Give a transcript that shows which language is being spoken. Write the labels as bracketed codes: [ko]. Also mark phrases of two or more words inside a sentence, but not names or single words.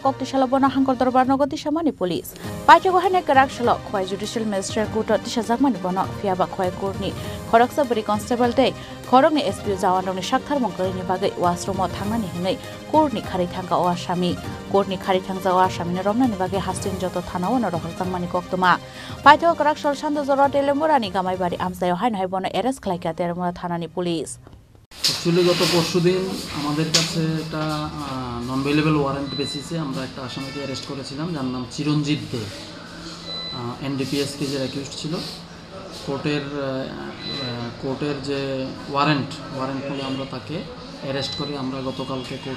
[trp] koktishala bono hangkor darbar nogoti samani police Paithago haine Karakshal Khoi [en] Judicial Magistrate Court [trp] tisajagmani bono Fiaba Khoi Court ni khoroksa bari constable dei Khorokni SPU Jawanrokni Shakthar Mongkrini bagai washroom thangnani hinai courtni Kharai Thangka o asami courtni Kharai Thangja o asami romnani bagai hastin joto thanawano rohorjangmani koktuma Paithago Karakshal Sandojora Telemurani Gamaibari Amsayo hainhai bono arrest khlaika Telemura thanani police [bn] Actually গত পরশুদিন আমাদের কাছে একটা [en] non available warrant basis [bn] আমরা একটা আসামিকে অ্যারেস্ট করেছিলাম যার নাম চিরঞ্জিত দে [en] NDPS case's accused [bn] ছিল কোর্টের যে ওয়ারেন্ট নিয়ে আমরা তাকে অ্যারেস্ট করে আমরা গতকালকে কোর্টে